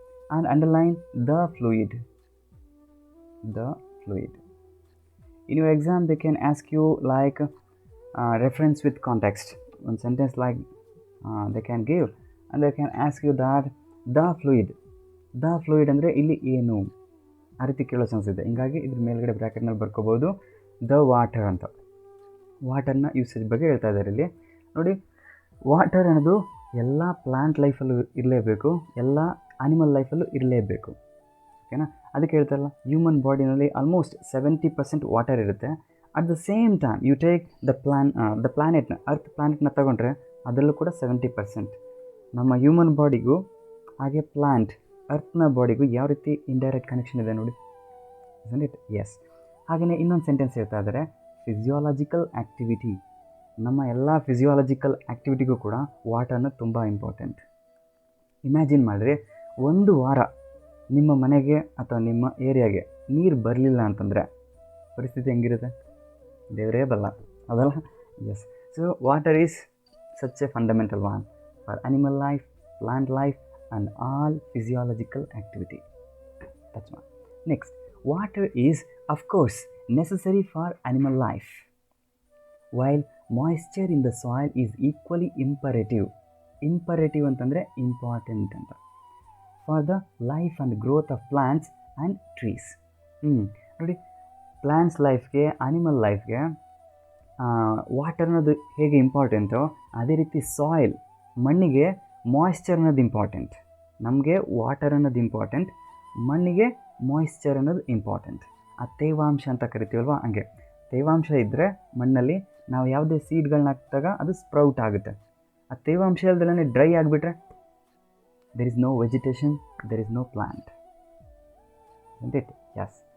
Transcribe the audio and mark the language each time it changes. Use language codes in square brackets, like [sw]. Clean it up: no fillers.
[en] And underline the fluid. The fluid. In your exam they can ask you like reference with context. One sentence like they can give, and they can ask you that the fluid [kn] ಅಂದರೆ ಇಲ್ಲಿ ಏನು ಆ ರೀತಿ ಕೇಳೋ chance ಇದೆ. ಹಿಂಗಾಗಿ ಇದ್ರ ಮೇಲ್ಗಡೆ ಬ್ರ್ಯಾಕೆಟ್ನಲ್ಲಿ ಬರ್ಕೋಬೋದು ದ ವಾಟರ್ ಅಂತ. ವಾಟರ್ನ ಯೂಸೇಜ್ ಬಗ್ಗೆ ಹೇಳ್ತಾ ಇದ್ದಾರೆ ಇಲ್ಲಿ ನೋಡಿ. ವಾಟರ್ ಅನ್ನೋದು ಎಲ್ಲ ಪ್ಲಾಂಟ್ ಲೈಫಲ್ಲೂ ಇರಲೇಬೇಕು, ಎಲ್ಲ ಆನಿಮಲ್ ಲೈಫಲ್ಲೂ ಇರಲೇಬೇಕು. ಓಕೆನಾ? ಅದಕ್ಕೆ ಹೇಳ್ತಾರಲ್ಲ ಹ್ಯೂಮನ್ ಬಾಡಿನಲ್ಲಿ ಆಲ್ಮೋಸ್ಟ್ 70% ವಾಟರ್ ಇರುತ್ತೆ. [en] at the same time you take [kn] the ಪ್ಲಾನೆಟ್ನ earth ಪ್ಲಾನೆಟ್ನ ತಗೊಂಡ್ರೆ ಅದರಲ್ಲೂ ಕೂಡ 70%. ನಮ್ಮ ಹ್ಯೂಮನ್ ಬಾಡಿಗೂ ಹಾಗೆ ಪ್ಲಾಂಟ್ ಅರ್ತ್ನ ಬಾಡಿಗೂ ಯಾವ ರೀತಿ ಇಂಡೈರೆಕ್ಟ್ ಕನೆಕ್ಷನ್ ಇದೆ ನೋಡಿ, [en] Isn't it? Yes. [kn] ಹಾಗೆಯೇ ಇನ್ನೊಂದು ಸೆಂಟೆನ್ಸ್ ಹೇಳ್ತಾ ಇದ್ದಾರೆ, ಫಿಸಿಯಾಲಜಿಕಲ್ ಆ್ಯಕ್ಟಿವಿಟಿ. ನಮ್ಮ ಎಲ್ಲ ಫಿಸಿಯಾಲಜಿಕಲ್ ಆ್ಯಕ್ಟಿವಿಟಿಗೂ ಕೂಡ ವಾಟರ್ನ ತುಂಬ ಇಂಪಾರ್ಟೆಂಟ್. ಇಮ್ಯಾಜಿನ್ ಮಾಡಿರಿ, ಒಂದು ವಾರ ನಿಮ್ಮ ಮನೆಗೆ ಅಥವಾ ನಿಮ್ಮ ಏರಿಯಾಗೆ ನೀರು ಬರಲಿಲ್ಲ ಅಂತಂದರೆ ಪರಿಸ್ಥಿತಿ ಹೆಂಗಿರುತ್ತೆ? ದೇವರೇ ಬಲ್ಲ, ಅದಲ್ಲ? [en] Yes. So water is such a fundamental one for animal life, plant life and all physiological activity. That's one. Next, water is of course necessary for animal life, while moisture in the soil is equally imperative. [kn] Imperative ಅಂತಂದರೆ important ಅಂತ. [en] For the life and growth of plants and trees. [kn] ನೋಡಿ, plants ಲೈಫ್ಗೆ, animal ಲೈಫ್ಗೆ water ಅನ್ನೋದು ಹೇಗೆ ಇಂಪಾರ್ಟೆಂಟೋ ಅದೇ ರೀತಿ soil, ಮಣ್ಣಿಗೆ moisture ಅನ್ನೋದು important. ನಮಗೆ ವಾಟರ್ ಅನ್ನೋದು ಇಂಪಾರ್ಟೆಂಟ್, ಮಣ್ಣಿಗೆ ಮಾಯಿಶ್ಚರ್ ಅನ್ನೋದು ಇಂಪಾರ್ಟೆಂಟ್. ಆ ತೇವಾಂಶ ಅಂತ ಕರಿತೀವಲ್ವ, ಹಂಗೆ ತೇವಾಂಶ ಇದ್ದರೆ ಮಣ್ಣಲ್ಲಿ ನಾವು ಯಾವುದೇ ಸೀಡ್ಗಳನ್ನ ಹಾಕಿದಾಗ ಅದು ಸ್ಪ್ರೌಟ್ ಆಗುತ್ತೆ. ಆ ತೇವಾಂಶ ಇಲ್ದಲೇ ಡ್ರೈ ಆಗಿಬಿಟ್ರೆ [en] there is no vegetation, there is no plant. Isn't it? Yes.